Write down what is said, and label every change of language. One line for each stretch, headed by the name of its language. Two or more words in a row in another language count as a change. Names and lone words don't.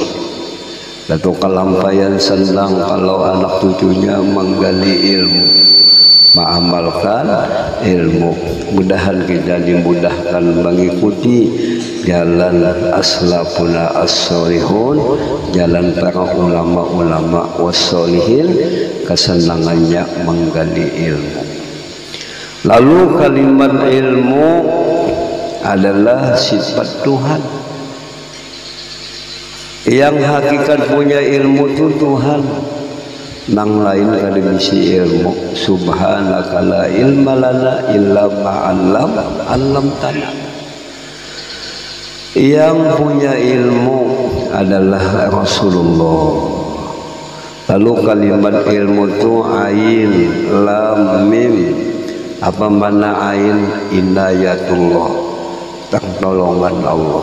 Indonesian: Satu kelampaian senang kalau anak cucunya menggali ilmu, mengamalkan ilmu. Mudahan kita dimudahkan mengikuti jalan
Arabic: أسلافنا الصالحون,
Indonesian: jalan para ulama-ulama was-solihin, kesenangannya menggali ilmu. Lalu kalimat ilmu adalah sifat Tuhan. Yang hakikat punya ilmu itu Tuhan,
Banjar: nang lain kada bisi ilmu.
Arabic: سبحانك لا علم لنا إلا ما علمتنا.
Indonesian: Yang punya ilmu adalah Rasulullah. Lalu kalimat ilmu itu ain, lam, mim. Apa mana ain? Inayatullah, pertolongan Allah.